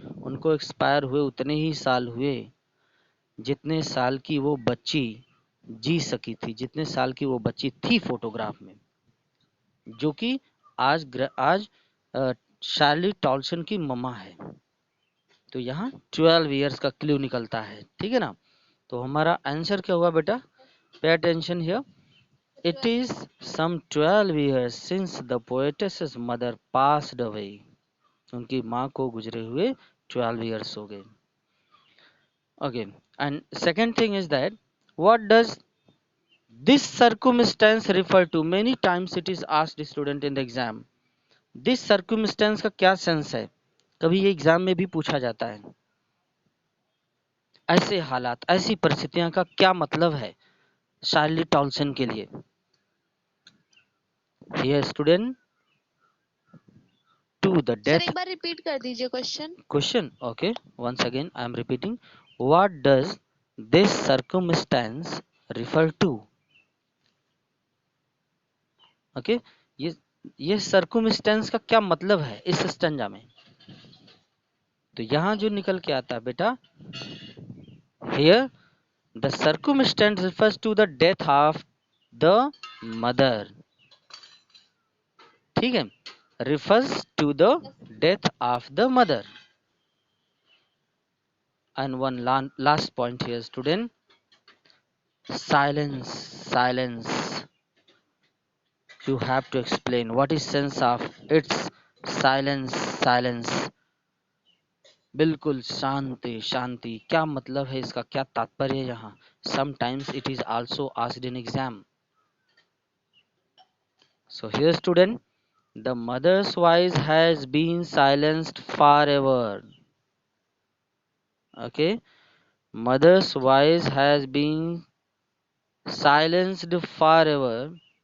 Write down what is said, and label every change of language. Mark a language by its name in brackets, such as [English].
[Hindi] उनको एक्सपायर हुए उतने ही साल हुए जितने साल की वो बच्ची जी सकी थी, जितने साल की वो बच्ची थी फोटोग्राफ में, जो कि आज शार्ली टॉल्सन की ममा है। तो यहाँ 12 इयर्स का क्लू निकलता है, ठीक है ना? तो हमारा आंसर क्या हुआ बेटा? [English] Pay attention here. It is some 12 years since the poetess's mother passed away. [Hindi] उनकी माँ को गुजरे हुए 12 years हो गए। [English] Okay, and second thing is that what does this circumstance refer to? Many times it is asked student in the exam. This circumstance [Hindi] का क्या sense है? कभी ये एग्जाम में भी पूछा जाता है। ऐसे हालात, ऐसी परिस्थितियां का क्या मतलब है शार्ली टॉल्सन के लिए? [English] Here student, to the [Hindi] sir [English] death. [Hindi] एक बार रिपीट कर दीजिए question. [English] Question. Okay, once again I am repeating. What does this circumstance refer to? [Hindi] Okay, ये circumstance का क्या मतलब है इस स्टैंजा में? तो यहाँ जो निकल के आता है बेटा, [English] here the circumstance refers to the death of the mother. [Hindi] ठीक है, [English] refers to the death of the mother. And one last point here student, silence, silence. You have to explain what is sense of its silence, silence. [Hindi] बिल्कुल शांति, शांति, क्या मतलब है इसका, क्या तात्पर्य है यहाँ? [English] Sometimes it is also asked in exam. So here student, the mother's voice has been silenced forever. Okay, mother's voice has been silenced forever.